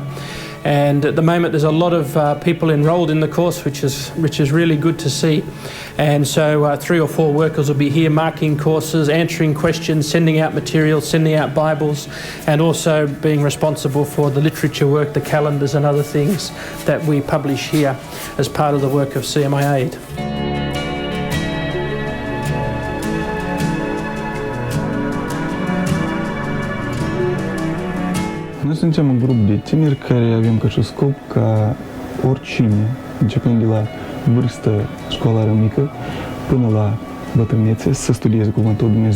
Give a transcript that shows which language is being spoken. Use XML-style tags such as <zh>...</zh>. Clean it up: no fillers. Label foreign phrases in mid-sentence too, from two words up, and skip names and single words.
<en>And at the moment there's a lot of people enrolled in the course, which is really good to see. And so 3 or 4 workers will be here marking courses, answering questions, sending out materials, sending out Bibles, and also being responsible for the literature work, the calendars and other things that we publish here as part of the work of CMIAID.</en> <ro>Noi suntem un grup de tineri care avem ca și scop ca oricine, începând de la vârstă școlară mică până la bătrânețe, să studieze Cuvântul lui Dumnezeu.</ro>